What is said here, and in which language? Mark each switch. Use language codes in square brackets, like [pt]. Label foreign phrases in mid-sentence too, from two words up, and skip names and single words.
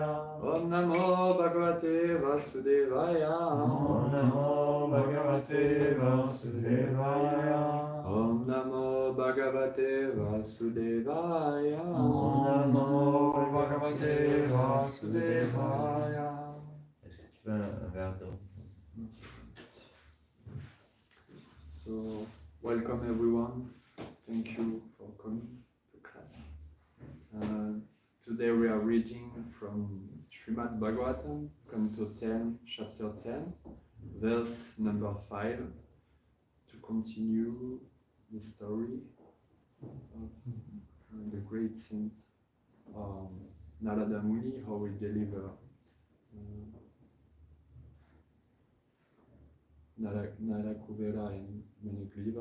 [sa] Om Namo Bhagavate Vasudevaya. Om Namo Bhagavate Vasudevaya. Om Namo Bhagavate Vasudevaya. Om Namo Bhagavate Vasudevaya. [fr] Est-ce que tu veux un verre d'eau? [en] So, welcome everyone. Thank you for coming to class. Today we are reading from Srimad Bhagvatam, Canto 10, Chapter 10, verse number 5, to continue the story of the great saint Narada Muni, how we deliver Narakuvera and Manigliva.